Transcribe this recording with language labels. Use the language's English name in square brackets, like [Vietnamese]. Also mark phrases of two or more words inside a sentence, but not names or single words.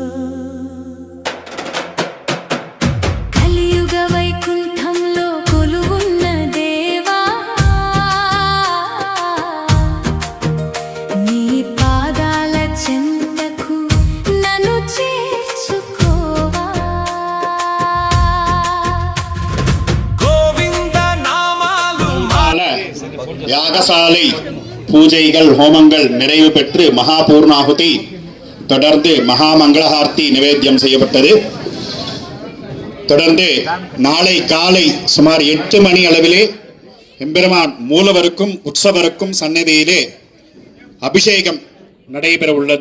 [Telugu] కలియుగ వైకుంఠంలో కొలువున్న దేవా నీ పాదాల చెంతకు నన్ను చేర్చుకోవా గోవింద నామాలు [Tamil] யாகசாலை பூஜைகள் ஹோமங்கள் நிறைவு பெற்று மகா பூர்ணாகுதி தொடர்ந்து மகா மங்களஹார்த்தி நிவேத்தியம் செய்யப்பட்டது. தொடர்ந்து நாளை காலை சுமார் 8 மணி அளவிலே எம்பெருமான் மூலவருக்கும் உற்சவருக்கும் சன்னதியிலே அபிஷேகம் நடைபெற உள்ளது.